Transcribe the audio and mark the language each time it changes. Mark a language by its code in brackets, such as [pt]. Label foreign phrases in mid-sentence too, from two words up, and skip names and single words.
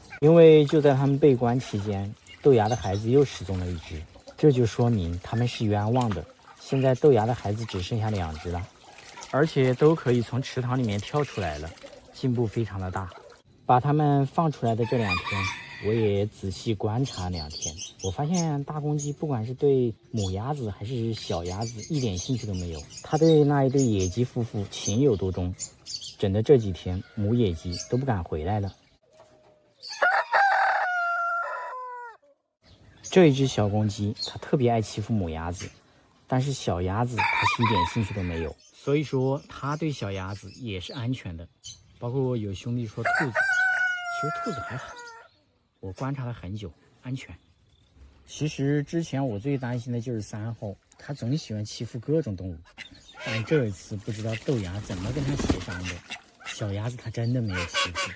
[zh] 因為就在他們被關期間，豆芽的孩子又失蹤了1隻，這就說明他们是冤枉的。現在豆芽的孩子只剩下2隻了，而且都可以從池塘裡面跳出來了，進步非常的大。把它們放出來的這2天，我也仔細觀察2天，我發現大公雞不管是對母鴨子還是小鴨子一點興趣都沒有，它對那一對野雞夫婦情有獨鍾，整的這幾天母野雞都不敢回來了。這一只小公雞它特別愛欺負母鴨子，但是小鴨子它是一點興趣都沒有，所以說它对小鴨子也是安全的。包括有兄弟說兔子，其實兔子還好，我觀察了很久，安全。其實之前我最擔心的就是3號， 它總喜歡欺負各種動物，但這一次不知道豆芽怎麼跟它協商的，小鴨子它真的沒有欺負。